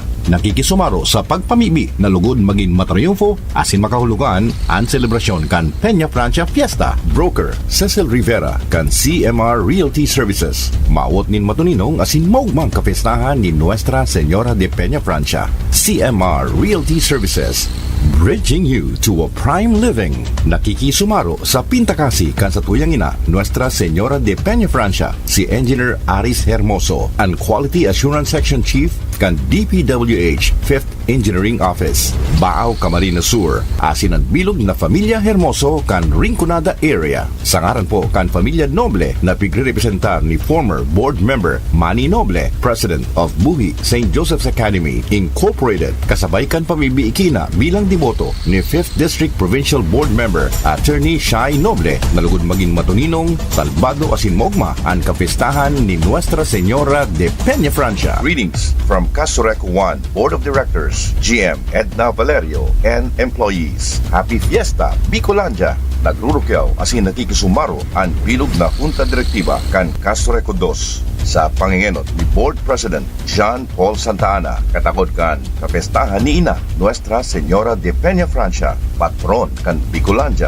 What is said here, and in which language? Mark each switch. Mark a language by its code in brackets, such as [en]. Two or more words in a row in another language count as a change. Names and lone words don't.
[bik] Nakikisumaro sa pagpamibi na lugod maging matriumfo asin makahulugan ang selebrasyon kan Peña Francia Fiesta. Broker Cecil Rivera kan CMR Realty Services, maawot nin matuninong asin maugmang kapestahan ni Nuestra Señora de Peña Francia. [en] CMR Realty Services, bridging you to a prime living. [bik] Nakikisumaro sa Pintakasi kan sa tuyang ina Nuestra Señora de Peña Francia, si Engineer Aris Hermoso, [en] and Quality Assurance Section Chief [bik] kan DPWH 5th Engineering Office, Baaw, Camarines Sur, asin ang bilog na Familia Hermoso kan Rinconada area. Sangaran po kan Familia Noble na pigre-representar ni [en] former board member [bik] Manny Noble, [en] President of [bik] Buhi St. Joseph's Academy Incorporated, kasabay kan pamibiikina bilang deboto ni 5th District [en] Provincial Board Member [bik] Attorney Shai Noble, nalugod maging matuninong salbado asin mogma ang kapistahan ni Nuestra Señora de Peña Francia. [en] Greetings from Casurec 1 Board of Directors, GM Edna Valerio, and employees. Happy Fiesta, Bicolandia! [bik] Nagrurukyaw asin nakikisumaro ang bilog na Junta Direktiba kan Casurec 2 sa pangingenot ni [en] Board President [bik] John Paul Santa Ana, katakod kan kapestahan ni Ina Nuestra Señora de Peña Francia, patron kan Bicolandia.